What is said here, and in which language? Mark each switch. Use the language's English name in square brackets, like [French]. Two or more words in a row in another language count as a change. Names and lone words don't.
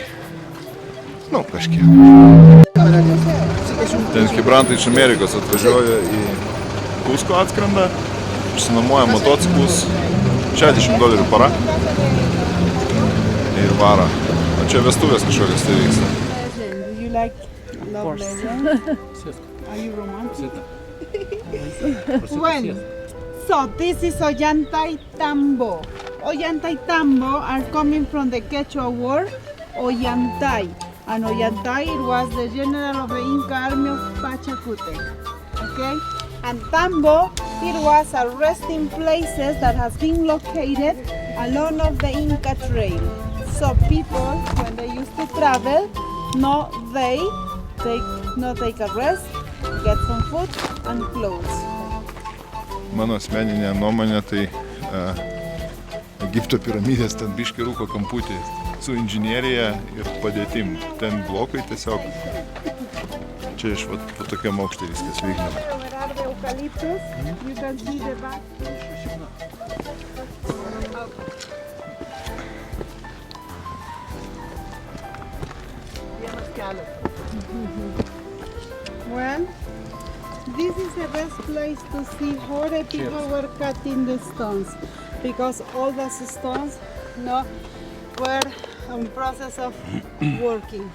[Lithuanian] Kažkiek. Ten hibrantai iš Amerikos atvažiuoja į Kusko atskrenda, išsinuomoja motociklus, $60 para ir varo. O čia vestuvės kažkokios tai vyksta. [English] Do you like Love Legend? Are you romantic? Bueno, so this is Ollantay Tambo. Ollantay Tambo are coming from the Quechua word Ollantay. And Ollantay it was the general of the Inca army of Pachacute. Okay? And Tambo it was a resting places that has been located along of the Inca trail. So people, when they used to travel, they take a rest, get some food and clothes. [Lithuanian] Mano asmeninė nuomonė, tai Egipto piramidės ten biški rūko kamputį su inžinierija ir padėtim. Ten blokai tiesiog. Čia iš po tokiam aukštį viskas vykdama. [English] Where are the eucalyptus? You can see the back. Well, this is the best place to see how the people were cutting the stones, because all those stones were in process of working.